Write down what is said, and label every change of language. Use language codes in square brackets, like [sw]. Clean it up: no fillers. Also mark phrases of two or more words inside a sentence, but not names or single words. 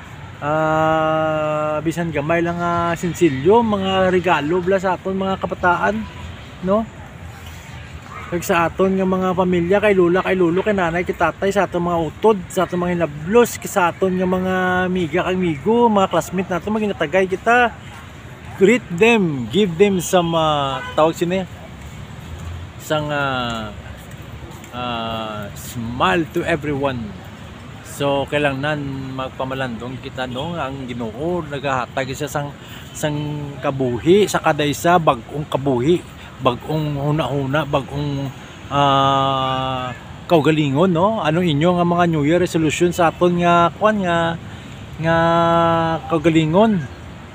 [hil] bisan gamay lang sinsilyo mga regalo bla sa aton mga kabataan no kag sa aton nga mga pamilya kay lula kay lulo kay nanay kay tatay sa aton mga utod sa aton mga hinablos sa aton nga mga amiga kag amigo mga classmate nato maginatagay kita [en] greet them give them some [hil] tawag sini sang [en] smile to everyone. [hil] So kailangan magpamalandong kita no ang Ginoo nagahatag siya sang kabuhi sa kada isa bag-ong kabuhi bagong huna-huna, bagong kaugalingon no. Ano inyo nga mga [en] New Year resolution [hil] sa aton nga kwan nga kaugalingon no.